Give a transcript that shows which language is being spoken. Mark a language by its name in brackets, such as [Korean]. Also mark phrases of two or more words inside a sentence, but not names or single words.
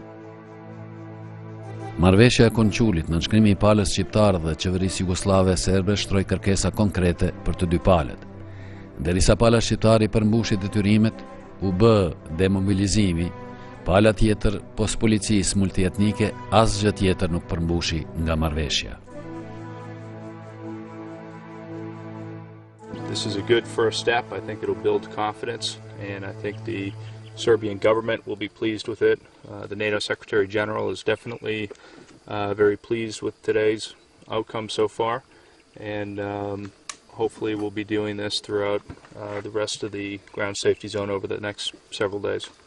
[Albanian] Marrëveshja e Konqulit, nënshkrimi i palës shqiptare dhe qeverisë jugoslave serbe shtroi kërkesa konkrete për të dy palët. Derisa pala shqiptare i përmbushi detyrimet, u bë demobilizimi, pala tjetër pos policisë multietnike asgjë tjetër nuk përmbushi nga marrëveshja. [English] This is a good first step. I think it'll build confidence, and I think the Serbian government will be pleased with it. The NATO Secretary General is definitely very pleased with today's outcome so far, and hopefully we'll be doing this throughout the rest of the ground safety zone over the next several days.